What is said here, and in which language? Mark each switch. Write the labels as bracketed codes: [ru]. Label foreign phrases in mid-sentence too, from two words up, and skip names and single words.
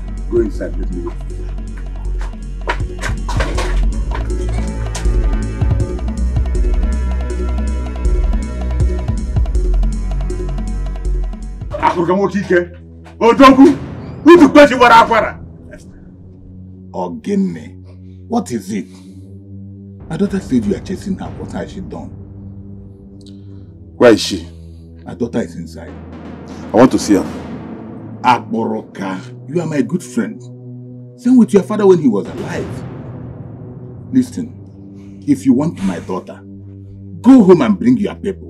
[en] Go inside, let me go. Okija, Odogu, who to pay you for Ogene, what is it? My daughter said you are chasing her. What has she done? Where is she? My daughter is inside. I want to see her. Akboroka, you are my good friend. Same with your father when he was alive. Listen, if you want my daughter, go home and bring your people.